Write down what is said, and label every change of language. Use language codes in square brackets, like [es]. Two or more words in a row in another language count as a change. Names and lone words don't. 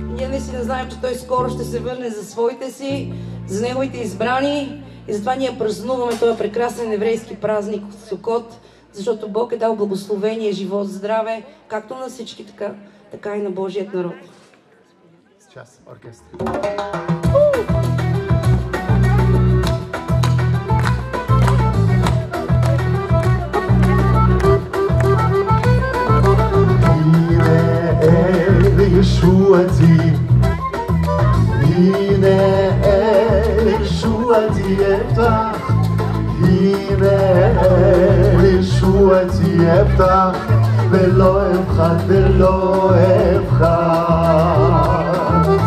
[bg] наистина знаем, че Той скоро ще се върне за своите си, за Неговите избрани. И затова ние празнуваме този прекрасен еврейски празник Сукот, защото Бог е дал благословение, живот, здраве, както на всички, така и на Божият народ. [ru] Сейчас, оркестр. [he] ישועתי, הנה ישועתי אפתח, הנה ישועתי אפתח, ולא אפחד ולא אפחד.